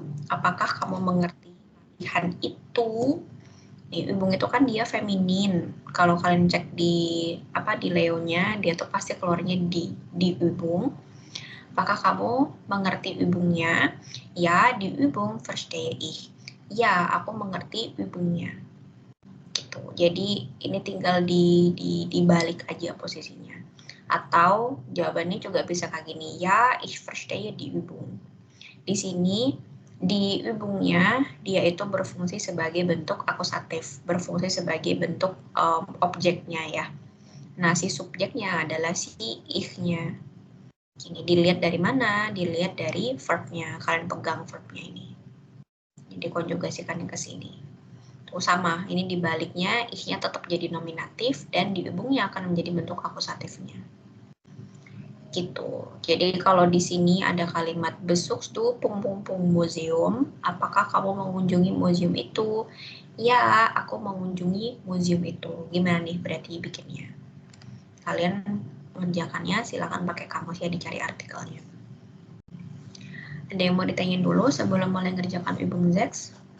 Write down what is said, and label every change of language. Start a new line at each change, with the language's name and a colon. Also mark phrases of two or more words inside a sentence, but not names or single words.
Indonesian: Apakah kamu mengerti latihan itu? Di Übung itu kan dia feminin. Kalau kalian cek di Leo-nya, dia tuh pasti keluarnya di Übung. Apakah kamu mengerti Übungnya?
German: Ya, di Übung verstehe ich.
Indonesian: Ya, aku mengerti Übungnya. Gitu. Jadi ini tinggal dibalik aja posisinya. Atau jawabannya juga bisa kayak gini, ya,
German: ich verstehe die Übung.
Indonesian: Di sini di Übungnya dia itu berfungsi sebagai bentuk akusatif, berfungsi sebagai bentuk objeknya ya. Nah, si subjeknya adalah si ich-nya. Ini dilihat dari mana? Dilihat dari verb-nya. Kalian pegang verb-nya ini. Jadi konjugasikan ke sini. Tuh sama, ini dibaliknya ich-nya tetap jadi nominatif dan di Übungnya akan menjadi bentuk akusatifnya. Gitu. Jadi kalau di sini ada kalimat
German: besuchst du museum,
Indonesian: apakah kamu mengunjungi museum itu? Ya, aku mengunjungi museum itu. Gimana nih berarti bikinnya? Kalian mengerjakannya silakan pakai kamus ya, dicari artikelnya. Ada yang mau ditanyain dulu sebelum mulai ngerjakan Übung 6?